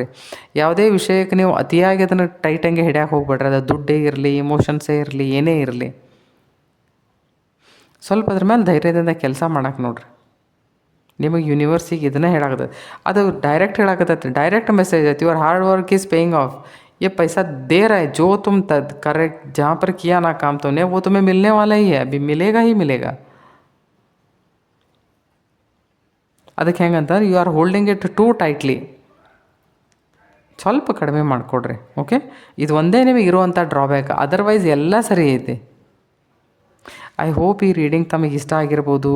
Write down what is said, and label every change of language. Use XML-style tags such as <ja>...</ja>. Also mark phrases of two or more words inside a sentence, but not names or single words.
<kn>ಯಾವುದೇ ವಿಷಯಕ್ಕೆ ನೀವು ಅತಿಯಾಗಿ ಅದನ್ನು ಟೈಟಂಗೆ ಹಿಡಿಯೋಕೆ ಹೋಗ್ಬೇಡ್ರಿ. ಅದು ದುಡ್ಡೇ ಇರಲಿ, ಇಮೋಷನ್ಸೇ ಇರಲಿ, ಏನೇ ಇರಲಿ, ಸ್ವಲ್ಪ ಅದ್ರ ಮೇಲೆ ಧೈರ್ಯದಿಂದ ಕೆಲಸ ಮಾಡಕ್ಕೆ ನೋಡ್ರಿ. ನಿಮಗೆ ಯೂನಿವರ್ಸಿಗೆ ಇದನ್ನೇ ಹೇಳಾಕತ್ತೈತಿ. ಅದು ಡೈರೆಕ್ಟ್ ಹೇಳಾಕತ್ತೈತಿ,</kn> <en>direct message</en> <kn>ಐತಿ,</kn> <en>your hard work is paying off.</en> <hi>ये पैसा दे रहा है, जो तुम करेक्ट जहाँ पर किया ना काम तुमने, वो तुम्हें मिलने वाला ही है, अभी मिलेगा ही मिलेगा.</hi> <kn>ಅದಕ್ಕೆ ಹೆಂಗಂತಾರೆ,</kn> <en>you are holding it too tightly.</en> <kn>ಸ್ವಲ್ಪ ಕಡಿಮೆ ಮಾಡಿಕೊಡ್ರಿ. ಓಕೆ, ಇದು ಒಂದೇ ನಿಮಗೆ ಇರುವಂಥ ಡ್ರಾಬ್ಯಾಕ್, ಅದರ್ವೈಸ್ ಎಲ್ಲ ಸರಿ ಐತಿ.</kn> <en>I hope</en> <kn>ಈ ರೀಡಿಂಗ್ ತಮಗೆ ಇಷ್ಟ ಆಗಿರ್ಬೋದು.</kn>